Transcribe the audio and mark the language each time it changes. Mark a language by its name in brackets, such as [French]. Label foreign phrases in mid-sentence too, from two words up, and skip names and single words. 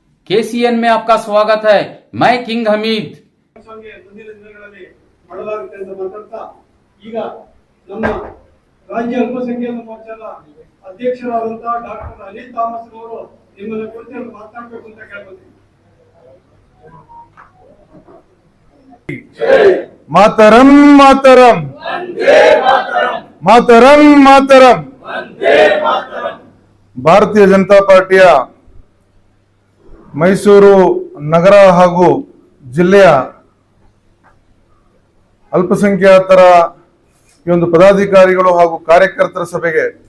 [Hindi] केसीएन में आपका स्वागत है। मैं किंग हमीद। [Kannada] ಮುಂದಿನ ದಿನಗಳಲ್ಲಿ ಮಾಡಲಾಗುತ್ತೆ ಅಂತ ಮಾತಾಡ್ತಾ ಈಗ ನಮ್ಮ ರಾಜ್ಯ ಅಲ್ಪಸಂಖ್ಯಾತ ಮೋರ್ಚಾದ ಅಧ್ಯಕ್ಷರಾದಂತಹ ಡಾಕ್ಟರ್ ಅನಿಲ್ ಥಾಮಸ್ ಅವರು ನಿಮ್ಮನ್ನ ಕುರಿತು ಮಾತನಾಡಬೇಕು ಅಂತ ಕೇಳ್ಕೊತೀನಿ। ಮಾತರಂ ಮಾತರಂ ಮಾತರಂ ಮಾತರಂ ಭಾರತೀಯ ಜನತಾ ಪಾರ್ಟಿಯ ಮೈಸೂರು ನಗರ ಹಾಗೂ ಜಿಲ್ಲೆಯ ಅಲ್ಪಸಂಖ್ಯಾತರ ಈ ಒಂದು ಪದಾಧಿಕಾರಿಗಳು ಹಾಗೂ ಕಾರ್ಯಕರ್ತರ ಸಭೆಗೆ